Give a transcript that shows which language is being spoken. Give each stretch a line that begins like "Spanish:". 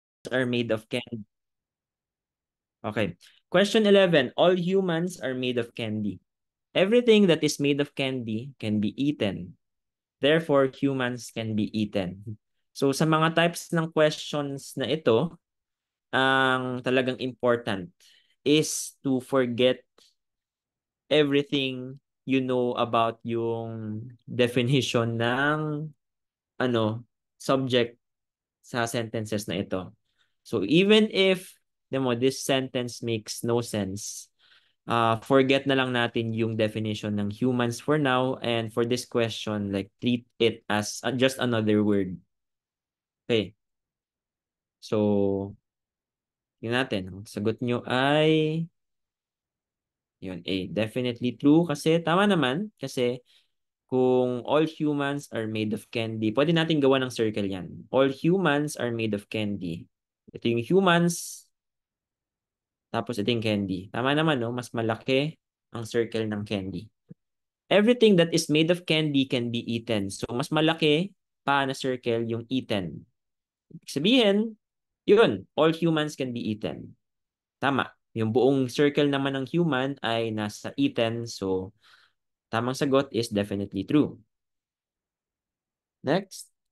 English: Are made of candy. Okay. Question 11. All humans are made of candy. Everything that is made of candy can be eaten. Therefore, humans can be eaten.
Filipino: So sa mga types ng questions na ito, ang talagang important
English: is to forget everything you know about
Filipino: yung definition ng ano subject sa sentences na ito.
English: So even if this sentence makes no sense, forget
Filipino: na lang natin yung
English: definition ng humans for now, and for this question, like treat it as just another word.
Filipino: Okay. So, yun natin. Ang sagot nyo ay yun, A. Definitely true kasi tama naman kasi kung
English: all humans are made of candy,
Filipino: pwede natin gawa ng circle yan.
English: All humans are made of candy.
Filipino: Ito yung humans, tapos ito yung candy. Tama naman, no? Mas malaki ang circle ng candy.
English: Everything that is made of candy can be eaten.
Filipino: So, mas malaki pa na circle yung eaten. Ibig sabihin, yun,
English: all humans can be eaten.
Filipino: Tama. Yung buong circle naman ng human ay nasa eaten.
English: So,
Filipino: tamang sagot
English: is definitely true. Next.